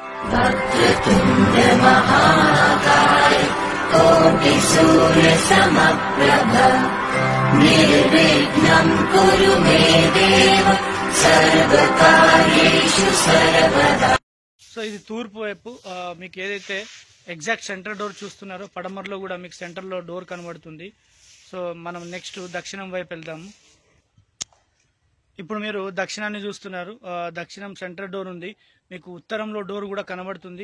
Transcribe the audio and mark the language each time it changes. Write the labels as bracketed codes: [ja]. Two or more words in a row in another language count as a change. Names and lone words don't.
[sa] वक्रतुण्ड महाकाय कोटि सूर्य समप्रभ निर्विघ्नं कुरु मे देव सर्वकार्येषु सर्वदा। [te] సో ఇది తూర్పు వైపు మీకు ఏదైతే [en] exact center door [te] చూస్తున్నారో పడమరలో కూడా మీకు సెంటర్లో డోర్ కనబడుతుంది. సో మనం నెక్స్ట్ దక్షిణం వైపు వెళ్దాము. ఇప్పుడు మీరు దక్షిణాన్ని చూస్తున్నారు. దక్షిణం [en] center door [te] ఉంది. మీకు ఉత్తరంలో డోర్ కూడా కనబడుతుంది.